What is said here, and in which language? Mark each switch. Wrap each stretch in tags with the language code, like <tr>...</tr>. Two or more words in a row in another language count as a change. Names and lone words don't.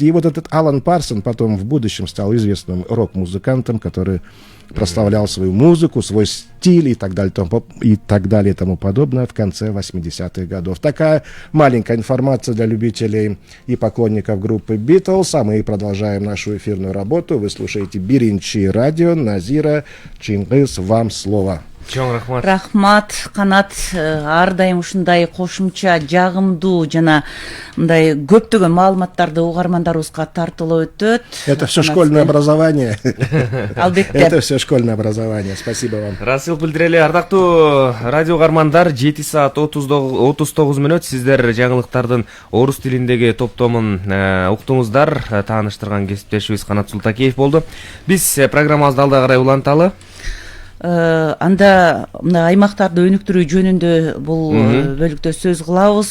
<ru>И вот этот Алан Парсон потом в будущем стал известным рок-музыкантом, который прославлял свою музыку, свой стиль и так далее и тому подобное в конце 80-х годов. Такая маленькая информация для любителей и поклонников группы Beatles. А мы продолжаем нашу эфирную работу. Вы слушаете Биринчи радио. Назира Чингис, вам слово.</ru> <ky>Чоң рахмат. Рахмат, Канат. Ар дайым ушундай кошумча жагымдуу жана мындай көптөгөн маалыматтарды угармандарыбызга тартуулап өтөт.</ky> <ru>Это все школьное образование.</ru> <ky>Албетте.</ky> <ru>Это все школьное образование. Спасибо вам.</ru> <ky>Расыл билдирели, ардактуу радио угармандар, 7 саат 39 мүнөт сиздер жаңылыктардын орус тилиндеги топтомун уктуңуздар. Тааныштырган кесиптешибиз Канат Султакеев болду. Биз программабызды алда карай уланталы. Анда мына аймактарды өнүктүрүү жөнүндө бул бөлүктө сөз кылабыз.</ky>